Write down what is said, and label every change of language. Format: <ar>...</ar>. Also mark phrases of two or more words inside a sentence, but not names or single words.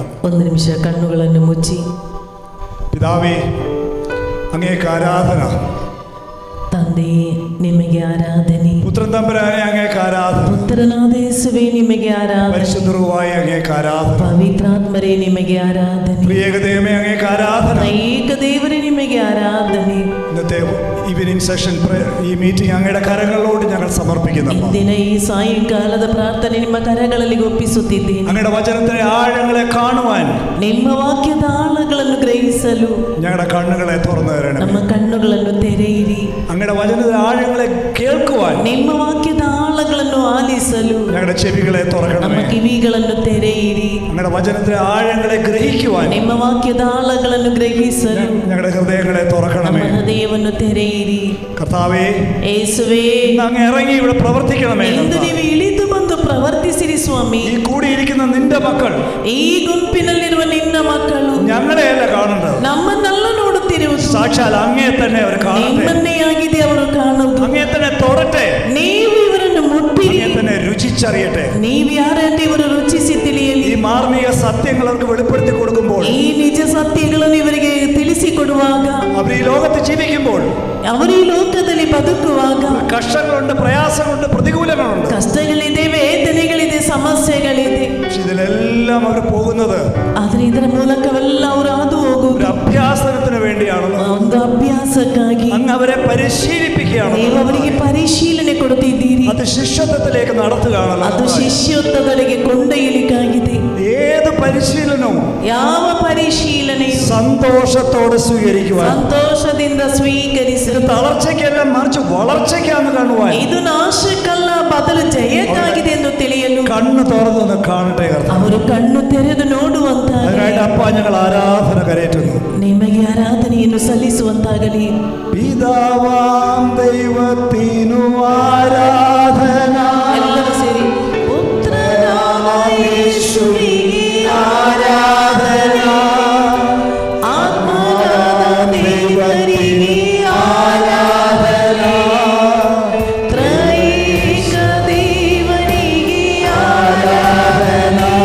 <kn>ಒಂದು ನಿಮಿಷ ಕಣ್ಣುಗಳನ್ನು ಮುಚ್ಚಿ.</kn> <ml>പിതാവേ അങ്ങേക്ക് ആരാധന.</ml> <kn>ತಂದೆಯೇ ನಿಮಗೆ ಆರಾಧನೆ.</kn> <ml>പുത്രൻ തമ്പുരാനെ അങ്ങേക്ക് ആരാധന.</ml> <kn>ಪುತ್ರನಾದ ಯೇಸುವೇ ನಿಮಗೆ ಆರಾಧನೆ.</kn> <ml>പരിശുദ്ധ റൂഹായെ അങ്ങേക്ക് ആരാധന.</ml> <kn>ಪವಿತ್ರಾತ್ಮರೇ ನಿಮಗೆ ಆರಾಧನೆ.</kn> <ml>ತ್ರಿയേക ദൈവമേ അങ്ങേക്ക് ആരാധന.</ml> <kn>ಏಕ ದೇವರೇ ನಿಮಗೆ ಆರಾಧನೆ.</kn> <ml>ഇന്നത്തെ</ml> <en>evening session</en> <ml>ഈ മീറ്റിംഗ് അങ്ങയുടെ കരങ്ങളിലോട്ട് ഞങ്ങൾ സമർപ്പിക്കുന്നു.</ml> <kn>ಇಂದಿನ ಈ ಸಾಯಂಕಾಲದ ಪ್ರಾರ್ಥನೆ ನಿಮ್ಮ ಕರಗಳಲ್ಲಿ ಒಪ್ಪಿಸುತ್ತಿದ್ದೇನೆ.</kn> <ml>അങ്ങയുടെ വചനത്തിന്റെ ആഴങ്ങളെ കാണുവാൻ,</ml> <kn>ನಿಮ್ಮ ವಾಕ್ಯದ ಆಳಗಳನ್ನು ಗ್ರಹಿಸಲು</kn> <ml>ഞങ്ങളുടെ കണ്ണുകളെ തുറന്നു തരണമേ.</ml> <kn>ನಮ್ಮ ಕಣ್ಣುಗಳನ್ನು ತೆರೆಯಿರಿ.</kn> <ml>അങ്ങയുടെ വചനത്തിന്റെ ആഴങ്ങളെ കേൾക്കുവാൻ,</ml> <kn>ನಿಮ್ಮ ವಾಕ್ಯದ ಆಳಗಳನ್ನು ಆಲಿಸಿ ಆಲಿಸಲು</kn> <ml>ഞങ്ങളുടെ ചെവികളെ</ml> <kn>ನಮ್ಮ</kn> <ml>തുറക്കണമേ.</ml> <kn>ಕಿವಿಗಳನ್ನು ತೆರೆಯಿರಿ.</kn> <ml>ഞങ്ങളുടെ വചനത്തിലെ ആഴങ്ങളെ ഗ്രഹിക്കുവാൻ</ml> <kn>ನಿಮ್ಮ ವಾಕ್ಯದ ಆಳಗಳನ್ನು ಗ್ರಹಿಸಲು</kn> <ml>ഞങ്ങളുടെ ഹൃദയങ്ങളെ തുറക്കണമേ.</ml> <kn>ನಮ್ಮ ಹೃದಯವನ್ನು ತೆರೆಯಿರಿ.</kn> <ml>കർത്താവേ,</ml> <kn>ಯೇಸುವೇ,</kn> <ml>അങ്ങ് ഇറങ്ങി ഇവിടെ പ്രവർത്തിക്കണമേ.</ml> <kn>ಇಂದು ನೀವು ಇಳಿದು ಬಂದು ಪ್ರವರ್ತಿಸಿರಿ ಸ್ವಾಮಿ.</kn> <ml>ഈ കൂടിയിരിക്കുന്ന നിന്റെ മക്കൾ,</ml> <kn>ಈ ಗುಂಪಿನಲ್ಲಿರುವ ನಿನ್ನ ಮಕ್ಕಳು</kn> <ml>ഞങ്ങളെയല്ല കാണേണ്ടത്,</ml> <kn>ನಮ್ಮನ್ನೆಲ್ಲ ನೋಡುತ್ತಿರುವುದು</kn> <ml>സാക്ഷാൽ അങ്ങയെ തന്നെ അവർ കാണട്ടെ.</ml> <kn>ನಿಮ್ಮನ್ನೇ ಆಗಿದೆ ಅವರು ಕಾಣುವುದು.</kn> <ml>അങ്ങയെ തന്നെ തൊടട്ടെ.</ml> <kn>ನೀವು ಇವರನ್ನು ಮುಟ್ಟಿರಿ.</kn> <ml>അങ്ങയെ തന്നെ രുചിച്ചറിയട്ടെ.</ml> <kn>ನೀವು ಯಾರಂತೆ ಇವರು ರುಚಿಸಿ ತಿಳಿಯಲಿ.</kn> <ml>ഈ മാർമിക സത്യങ്ങൾ അവർക്ക് വെളിപ്പെടുത്തി കൊടുക്കുമ്പോൾ,</ml> <kn>ಈ ನಿಜ ಸತ್ಯಗಳನ್ನು ಇವರಿಗೆ ತಿಳಿಸಿಕೊಡುವಾಗ,</kn> <ml>അവർ ഈ ലോകത്ത് ജീവിക്കുമ്പോൾ,</ml> <kn>ಅವರು ಈ ಲೋಕದಲ್ಲಿ ಬದುಕುವಾಗ</kn> <ml>കഷ്ടങ്ങളുണ്ട്, പ്രയാസങ്ങളുണ്ട്, പ്രതികൂലങ്ങളുണ്ട്,</ml> <kn>ಕಷ್ಟಗಳಿದೆ, ವೇದನೆಗಳಿದೆ, ಸಮಸ್ಯೆಗಳಿದೆ.</kn> <ml>ഇതിലെല്ലാം അവർ പോകുന്നത്</ml> <kn>ಆದ್ರೆ ಇದರ ಮೂಲಕವೆಲ್ಲ ಅವರು ಹಾದು ಹೋಗುವುದು</kn> <ml>അഭ്യാസനത്തിന് വേണ്ടിയാണല്ലോ.</ml> <kn>ಒಂದು ಅಭ್ಯಾಸಕ್ಕಾಗಿ</kn> <ml>അങ്ങ് അവരെ പരിശീലിപ്പിക്കുകയാണ്.</ml> <kn>ನೀವು ಅವರಿಗೆ ಪರಿಶೀಲನೆ ಕೊಡುತ್ತಿದ್ದೀರಿ.</kn> <ml>അത് ശിഷ്യത്വത്തിലേക്ക് നടത്തുകയാണല്ലോ.</ml> <kn>ಅದು ಶಿಷ್ಯತ್ವದೊಳಗೆ ಕೊಂಡೊಯ್ಯಲಿಕ್ಕಾಗಿದೆ.</kn> <ml>ഏത് പരിശീലനവും</ml> <kn>ಯಾವ ಪರಿಶೀಲನೆಯು</kn> <ml>സന്തോഷത്തോടെ സ്വീകരിക്കുവാൻ,</ml> <kn>ಸಂತೋಷದಿಂದ ಸ್ವೀಕರಿಸಲು,</kn> <ml>തളർച്ചയ്ക്കല്ല മറിച്ച് വളർച്ചയ്ക്കാണ് കാണുവാൻ,</ml> <kn>ಇದು ನಾಶಕ್ಕಲ್ಲ ಬದಲು ಜಯಕ್ಕಾಗಿದೆ ಎಂದು ತಿಳಿಯಲು</kn> <ml>കണ്ണ് തുറന്നൊന്ന് കാണട്ടെ കർത്താവേ.</ml> <kn>ಅವರು ಕಣ್ಣು ತೆರೆದು ನೋಡುವಂತಾಗಲಿ.</kn> <ml>അതിനായിട്ട് അപ്പ ഞങ്ങൾ ആരാധന കരയറ്റുന്നു.</ml> <kn>ನಿಮಗೆ ಆರಾಧನೆಯನ್ನು ಸಲ್ಲಿಸುವಂತಾಗಲಿ.</kn> <ml>പിതാവാം ദൈവത്തിനു ആരാധന,</ml> <kn>ಎಲ್ಲರೂ ಸೇರಿ ಪುತ್ರನಾದ ಯೇಸುವಿಗೆ</kn> <ml>ആരാധന,</ml> <kn>ಆತ್ಮನಾದ ದೇವರಿಗೆ ಆರಾಧನ, ತ್ರೈಕ ದೇವರಿಗೆ ಆರಾಧನ.</kn>